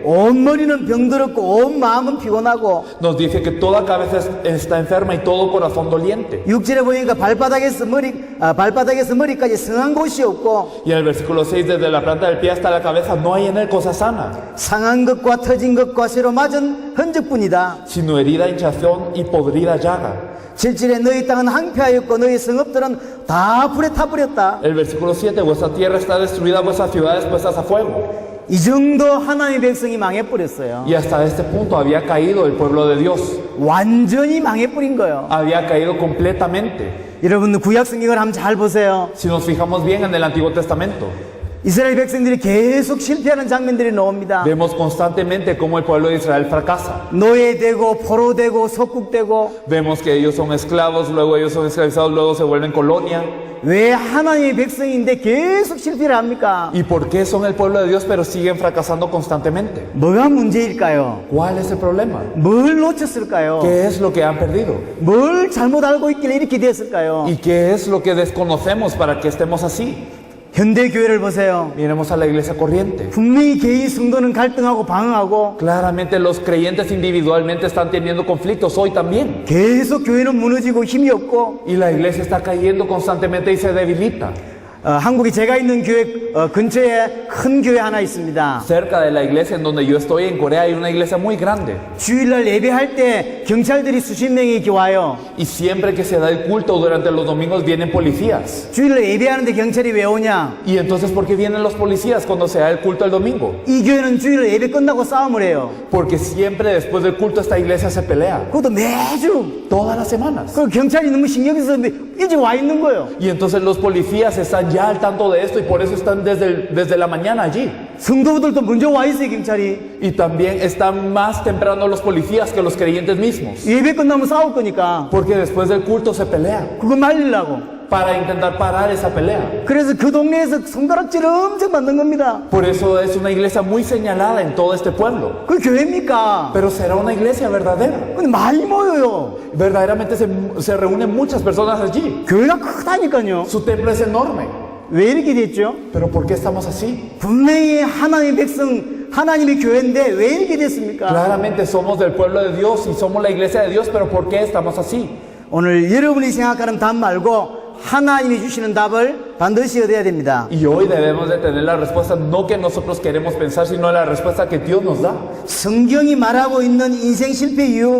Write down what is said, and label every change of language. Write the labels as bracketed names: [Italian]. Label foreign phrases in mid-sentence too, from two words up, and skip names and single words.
[Korean] 온 머리는 병들었고 온 마음은 피곤하고. [Spanish] Nos dice que toda cabeza está enferma y todo corazón doliente. [Korean] 6절에 보니까 발바닥에서 머리까지 성한 곳이 없고 [Spanish] Y en el versículo 6: Desde la planta del pie hasta la cabeza no hay en él cosa sana, [Korean] 상한 것과 터진 것과 쇠로 맞은 흔적뿐이다. [Spanish] sino herida, hinchazón y podrida llaga. [Korean] 7절에 너희 땅은 항폐하였고 너희 성읍들은 다 불에 타버렸다. [Spanish] El versículo 7: Vuestra tierra está destruida, vuestras ciudades puestas a fuego. [Korean] 이 정도 하나님의 백성이 망해버렸어요. [Spanish] Y hasta este punto había caído el pueblo de Dios. [Korean] 완전히 망해버린 거예요. [Spanish] Había caído completamente. [Korean] 여러분 구약 성경을 한번 잘 보세요. [Spanish] Si nos fijamos bien en el Antiguo Testamento, [Korean] 이스라엘 백성들이 계속 실패하는 장면들이 나옵니다. [Spanish] Vemos constantemente cómo el pueblo de Israel fracasa. [Korean] 노예되고 포로되고 속국되고. [Spanish] Vemos que ellos son esclavos, luego ellos son esclavizados, luego se vuelven colonia. [Korean] 왜 하나님의 백성인데 계속 실패를 합니까? [Spanish] ¿Y por qué son el pueblo de Dios pero siguen fracasando constantemente? [Korean] 뭐가 문제일까요? [Spanish] ¿Cuál es el problema? [Korean] 뭘 놓쳤을까요? [Spanish] ¿Qué es lo que han perdido? [Korean] 뭘 잘못 알고 있길래 이렇게 됐을까요? [Spanish] ¿Y qué es lo que desconocemos para que estemos así? [Korean] 현대 교회를 보세요. [Spanish] Miremos a la iglesia corriente. [Korean] 분명히 개인 성도는 갈등하고 방황하고 [Spanish] Claramente los creyentes individualmente están teniendo conflictos hoy también. [Korean] 계속 교회는 무너지고 힘이 없고. [Spanish] Y la iglesia está cayendo constantemente y se debilita. [Korean] 한국에 제가 있는 교회 근처에 큰 교회 하나 있습니다. [Spanish] Cerca de la iglesia en donde yo estoy en Corea hay una iglesia muy grande. [Korean] 주일날 예배할 때 경찰들이 수십 명이 이렇게 와요. [Spanish] Y siempre que se da el culto durante los domingos vienen policías. [Korean] 주일날 예배하는데 경찰이 왜 오냐? [Spanish] ¿Y entonces por qué vienen los policías cuando se da el culto el domingo? [Korean] 이 교회는 주일날 예배 끝나고 싸움을 해요. [Spanish] Porque siempre después del culto esta iglesia se pelea. [Korean] 그것도 매주. [Spanish] Todas las semanas. [Korean] 그 경찰이 너무 신경 써서 일찍 와 있는 거예요. [Spanish] Y entonces los policías están ya al tanto de esto y por eso están desde la mañana allí. [Korean] 성도들도 먼저 와 있어요, 경찰이. [Spanish] Y también están más temprano los policías que los creyentes mismos. [Korean] 예배 끝나면 싸울 거니까. [Spanish] Porque después del culto se pelean [Korean] 그거 말리려고. [Spanish] para intentar parar esa pelea. [Korean] 그래서 그 동네에서 손가락질 엄청 받는 겁니다. [Spanish] Por eso es una iglesia muy señalada en todo este pueblo. [Korean] 그게 교회입니까? [Spanish] Pero será una iglesia verdadera. [Korean] 근데 많이 모여요. [Spanish] Verdaderamente se reúnen muchas personas allí. [Korean] 교회가 크다니까요. [Spanish] Su templo es enorme. [Korean] 왜 이렇게 됐죠? [Spanish] Pero ¿por qué estamos así? [Korean] 분명히 하나님의 백성, 하나님의 교회인데 왜 이렇게 됐습니까? [Spanish] Claramente somos del pueblo de Dios y somos la iglesia de Dios, pero ¿por qué estamos así? [Korean] 오늘 여러분이 생각하는 답 말고 하나님이 주시는 답을 반드시 얻어야 됩니다. [Spanish] Y hoy debemos de tener la respuesta no que nosotros queremos pensar, sino la respuesta que Dios nos da. [Korean] 성경이 말하고 있는 인생 실패 이유,